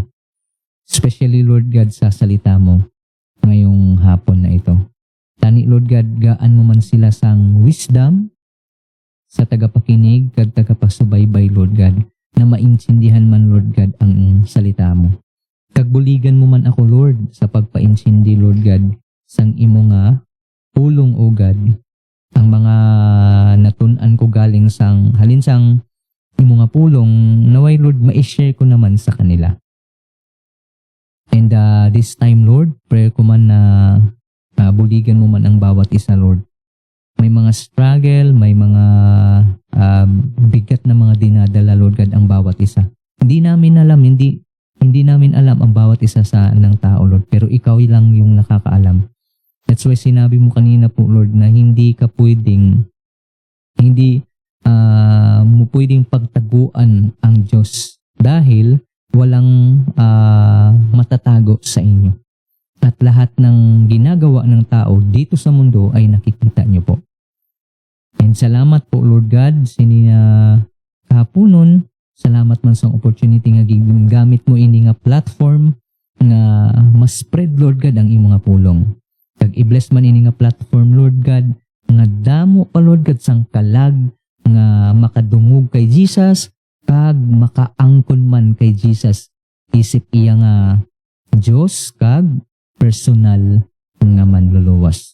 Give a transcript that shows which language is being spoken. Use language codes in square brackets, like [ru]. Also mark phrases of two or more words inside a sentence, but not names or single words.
[tl] Especially, Lord God, sa salita mo ngayong hapon na ito. [hil] Tani, Lord God, gaan mo man sila sang wisdom sa tagapakinig kag tagapasubaybay, Lord God, na maintindihan man, Lord God, ang salita mo. Kagbuligan mo man ako, Lord, sa pagpaintindi, Lord God, sang imo nga pulong, O God, ang mga natun-an ko galing sang halin sang imo nga pulong, [tl] naway, Lord, ma-share ko naman sa kanila. [en] And this time, [hil] Lord, prayer ko man na buligan mo man ang bawat isa, Lord. [tl] May mga struggle, may mga bigat na mga dinadala, Lord God, ang bawat isa. Hindi namin alam ang bawat isa sa ng tao, Lord, pero ikaw lang yung nakakaalam. [en] That's why [tl] sinabi mo kanina po, Lord, na hindi mo pwedeng pagtaguan ang Diyos dahil walang matatago sa inyo. At lahat ng ginagawa ng tao dito sa mundo ay nakikita niyo po. And salamat po, Lord God, [hil] kahaponon, salamat man sa opportunity nga gamit mo ini nga platform nga mas spread, Lord God, ang imo nga pulong. Kag i-bless man ini nga platform, Lord God, nga damo pa, Lord God, sang kalag nga makadungog kay Jesus kag makaangkon man kay Jesus isip iya nga Diyos kag personal nga manluluwas.